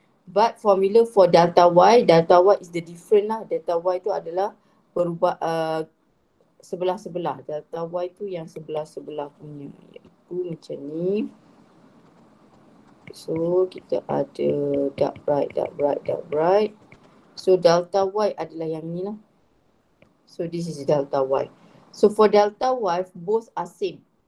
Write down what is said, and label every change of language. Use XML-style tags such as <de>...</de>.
<en>But formula for delta Y is the different lah.</en> <ms>Delta Y tu adalah sebelah-sebelah. Delta Y tu yang sebelah-sebelah punya, iaitu macam ni. So kita ada</ms> <en>dark bright.</en> <ms>So delta Y adalah yang ni lah.</ms> <en>So this is delta Y. So for delta Y both are same.</en>